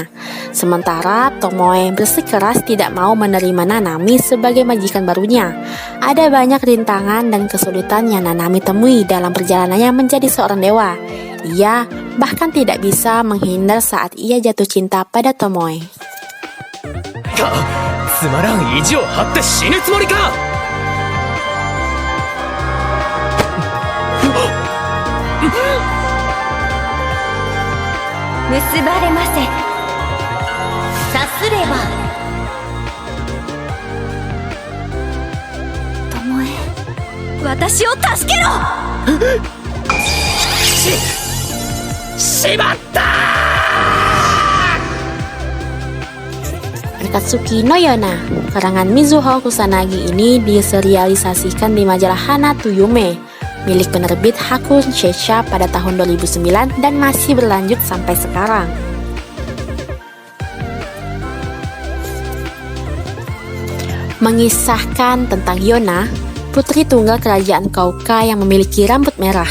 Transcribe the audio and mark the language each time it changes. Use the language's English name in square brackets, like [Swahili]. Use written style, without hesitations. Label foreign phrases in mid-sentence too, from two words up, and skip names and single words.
[Indonesian] Sementara Tomoe bersikeras tidak mau menerima Nanami sebagai majikan barunya. Ada banyak rintangan dan kesulitan yang Nanami temui dalam perjalanannya menjadi seorang dewa. Ia bahkan tidak bisa menghindar saat ia jatuh cinta pada Tomoe. [Japanese] つまらん意地を張って死ぬつもりか。結ばれませ。さすれば。巴、私を助けろ。しまった。 [Indonesian] Akatsuki no Yona, karangan Mizuho Kusanagi ini diserialisasikan di majalah Hana to Yume, milik penerbit Hakun Sheisha pada tahun 2009 dan masih berlanjut sampai sekarang. Mengisahkan tentang Yona, putri tunggal kerajaan Kauka yang memiliki rambut merah.